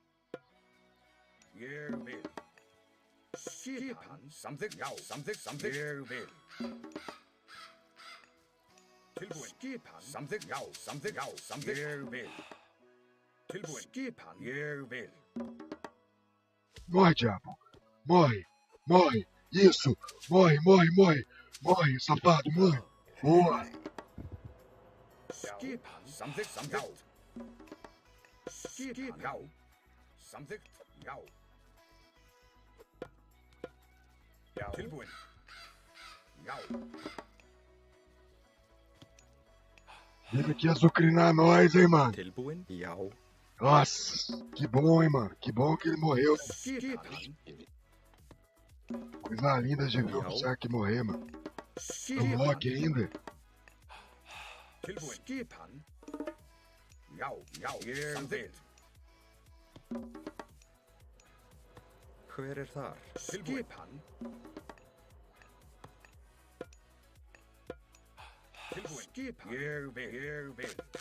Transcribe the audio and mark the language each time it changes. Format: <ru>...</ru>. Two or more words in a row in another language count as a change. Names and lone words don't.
<is>Ég vil. Skipan. Samþykkt. Já. Samþykkt. Ég vil. Tilbúinn. Skipan. Samþykkt. Já. Samþykkt. Já. Samþykkt. Ég vil. Tilbúinn. Skipan. Ég vil.</is> <pt>Morre, diabo. Morre. Morre. Isso. Morre, morre, morre. Morre, safado, morre. Boa.</pt> <is>Skipan. Samþykkt. Samþykkt. Skipan. Já. Samþykkt. Já. Já. Tilbúinn. Já.</is> <pt>Ele quer azucrinar nós, hein, mano.</pt> <is>Tilbúin? Já.</is> <pt>Nossa, que bom, hein, mano. Que bom que ele morreu.</pt> <is>Skipan.</is> <pt>Coisa linda de ver o Berserk morrer, mano. No Loki ainda.</pt> <is>Tilbúinn. Skipan. Já. Já. Ég vil. Hver þar? Skipan. Tilbúinn. Skipan. Ég vil. Ég vil.</is>